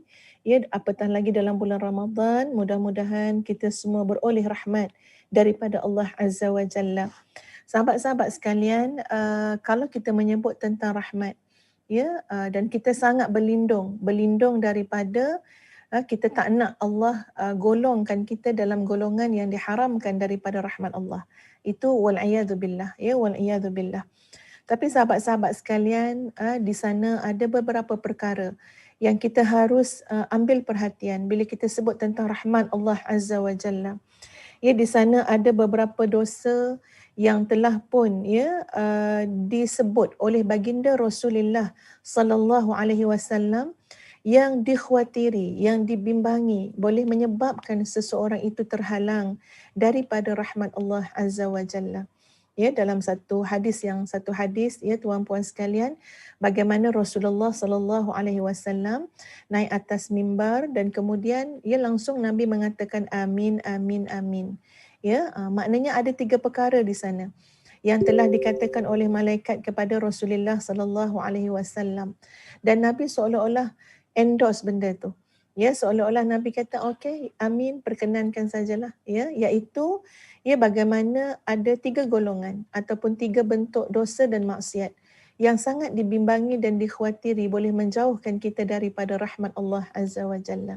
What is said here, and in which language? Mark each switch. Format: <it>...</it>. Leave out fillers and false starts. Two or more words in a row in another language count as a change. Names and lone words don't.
<ms>Ya, apatah lagi dalam bulan Ramadan, mudah-mudahan kita semua beroleh rahmat daripada Allah</ms> <ar>عز وجل.</ar> <ms>Sahabat-sahabat sekalian, kalau kita menyebut tentang rahmat, ya, dan kita sangat berlindung daripada Kita tak nak Allah golongkan kita dalam golongan yang diharamkan daripada rahmat Allah. Itu</ms> <ar>والعياذ بالله,</ar> <ms>ya,</ms> <ar>والعياذ بالله.</ar> <ms>Tapi sahabat-sahabat sekalian, di sana ada beberapa perkara yang kita harus ambil perhatian bila kita sebut tentang rahmat Allah</ms> <ar>عز وجل.</ar> <ms>Ya, di sana ada beberapa dosa yang telah pun disebut oleh baginda Rasulullah</ms> <ar>صلى الله عليه وسلم</ar> <ms>yang dikhawatiri, yang dibimbangi boleh menyebabkan seseorang itu terhalang daripada rahmat Allah</ms> <ar>عز وجل.</ar> <ms>Ya, dalam satu hadis ya tuan puan sekalian, bagaimana Rasulullah</ms> <ar>صلى الله عليه وسلم</ar> <ms>naik atas mimbar dan kemudian langsung Nabi mengatakan amin amin amin. Ya, maknanya ada 3 perkara di sana yang telah dikatakan oleh malaikat kepada Rasulullah</ms> <ar>صلى الله عليه وسلم,</ar> <ms>dan Nabi seolah-olah endorse benda tu. Ya, seolah-olah Nabi kata okey, amin, perkenankan sajalah, ya, iaitu bagaimana ada 3 golongan ataupun 3 bentuk dosa dan maksiat yang sangat dibimbangi dan dikhawatiri boleh menjauhkan kita daripada rahmat Allah</ms> <ar>عز وجل.</ar>